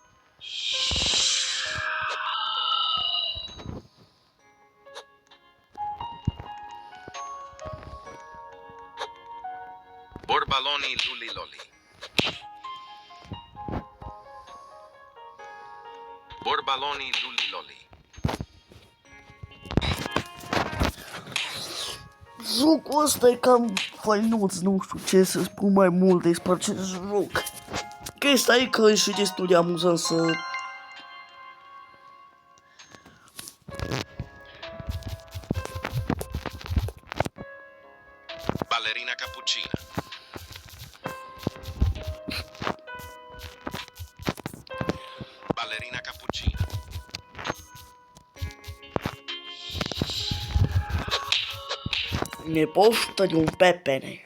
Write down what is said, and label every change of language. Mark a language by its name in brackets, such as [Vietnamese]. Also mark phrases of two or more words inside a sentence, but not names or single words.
[Romanian] Borbaloni Luli Loli. Borbaloni Luliloli. Jocul ăsta e cam fainuț, nu știu ce să spun mai mult despre acest joc. Chestia e că e și destul de amuzant să... Ballerina cappuccina. Ballerina cappuccina. Ne poftă de un pepene.